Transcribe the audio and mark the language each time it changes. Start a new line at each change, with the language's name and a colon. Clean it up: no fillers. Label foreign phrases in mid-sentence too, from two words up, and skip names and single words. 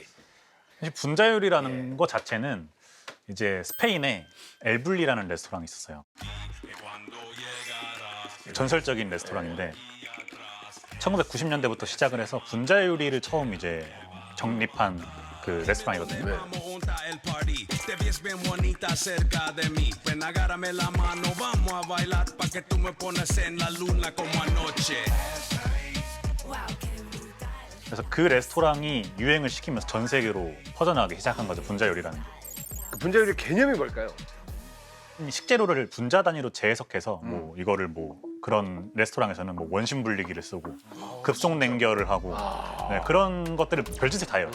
Korean: 사실 분자 요리라는 것 자체는 이제 스페인에 엘블리라는 레스토랑이 있었어요. 전설적인 레스토랑인데 1990년대부터 시작을 해서 분자 요리를 처음 이제 정립한 그 레스토랑이거든요.
Spanish: Vamos junta el party, te ves bien bonita cerca de mí. Ven, agárrame la mano, vamos a bailar pa' que tú me pones en la luna como anoche.
Korean: 그래서 그 레스토랑이 유행을 시키면서 전 세계로 퍼져나가기 시작한 거죠, 분자 요리라는 게. 그 분자 요리 개념이 뭘까요? 식재료를 분자 단위로 재해석해서 뭐 이거를 뭐 그런 레스토랑에서는 뭐 원심 분리기를 쓰고 급속 냉결을 하고 네, 그런 것들을 별짓을 다 해요.